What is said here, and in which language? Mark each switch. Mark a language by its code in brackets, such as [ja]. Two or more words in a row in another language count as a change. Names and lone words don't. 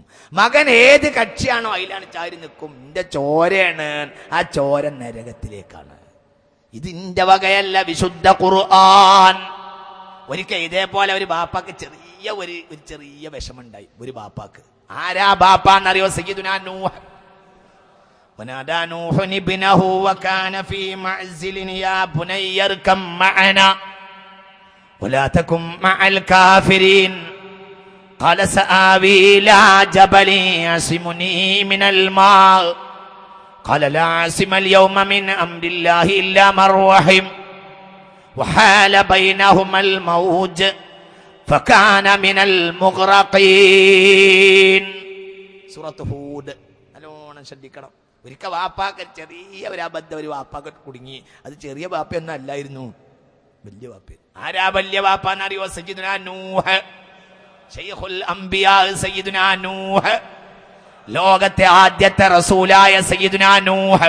[ml] മകൻ ഏത് കക്ഷിയാണോ അതിലാണ് ചാരി നിൽക്കും. എന്റെ ചോരയാണ്, ആ ചോര നരകത്തിലേക്കാണ്. ഇത് ഇന്റെ വകയല്ല, വിശുദ്ധ ഖുർആൻ. ഒരിക്കൽ ഇതേപോലെ ഒരു ബാപ്പാക്ക് ചെറിയ വിഷമുണ്ടായി. ഒരു ബാപ്പാക്ക്. ആരാ ബാപ്പാന്നറിയോ? സയ്യിദുനാ നൂഹ്. [ar] ونادى نوح ابنه وكان في معزل يا بني اركب معنا ولا تكن مع الكافرين قال سآوي إلى جبل يعصمني من الماء قال لا عاصم اليوم من أمر الله إلا من رحم وحال بينهما الموج فكان من المغرقين. [ml] സൂറത്ത് ഹൂദ്. നല്ലോണം ശ്രദ്ധിക്കണം. ഒരിക്കൽ വാപ്പാക്ക് ചെറിയ ഒരു അബദ്ധം ഒരു വാപ്പാക്ക് കുടുങ്ങി. അത് ചെറിയ വാപ്പയൊന്നും അല്ലായിരുന്നു, വലിയ വാപ്പ. ആരാ വലിയ വാപ്പാന്നറിയോ? സയ്യിദുനാ നൂഹ്, [ar] شيخ الأنبياء [ml] സയ്യിദുനാ നൂഹ്, ലോകത്തെ ആദ്യത്തെ റസൂലായ സയ്യിദുനാ നൂഹ്.